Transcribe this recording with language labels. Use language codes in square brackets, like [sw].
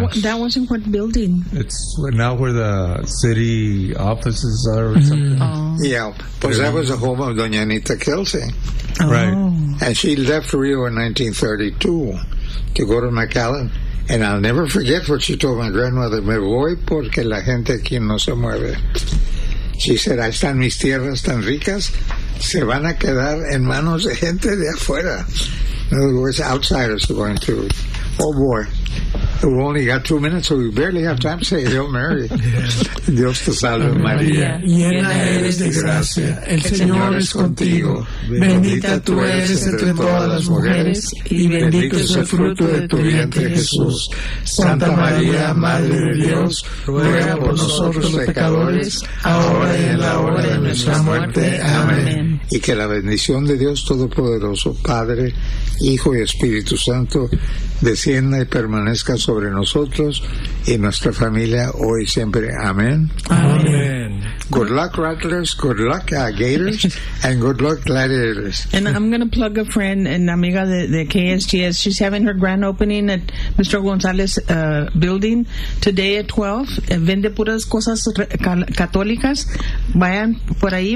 [en] That wasn't what building. It's now where the city offices are or something. Oh. Yeah, because that was the home of Doña Anita Kelsey. Oh. Right. And she left Rio in 1932 to go to McAllen. And I'll never forget what she told my grandmother. [es] Me voy porque la gente aquí no se mueve. [en] She said, [es] ahí están mis tierras tan ricas. Se van a quedar en manos de gente de afuera. [en] In other words, outsiders are going to. Oh, boy. We've only got 2 minutes, so we barely have time to say Hail Mary. Yeah. [es] Dios te salve, María. Llena eres de gracia. El Señor es contigo. Bendita tú eres entre todas las mujeres. Y bendito es el fruto de tu vientre, Jesús. Santa María, Madre de Dios, ruega por nosotros, pecadores, ahora y en la hora de nuestra muerte. Amén. Y que la bendición de Dios Todopoderoso, Padre, Hijo y Espíritu Santo, descienda y permanezca sobre nosotros y nuestra familia hoy y siempre. Amén. Amén. [en] Good luck, Rattlers. Good luck, Gators. And good luck, Gladiators. And I'm going to plug a friend and [es] amiga de [en] KSGS. She's having her grand opening at Mr. González building today at 12. [es] Vende puras cosas católicas. Vayan por ahí.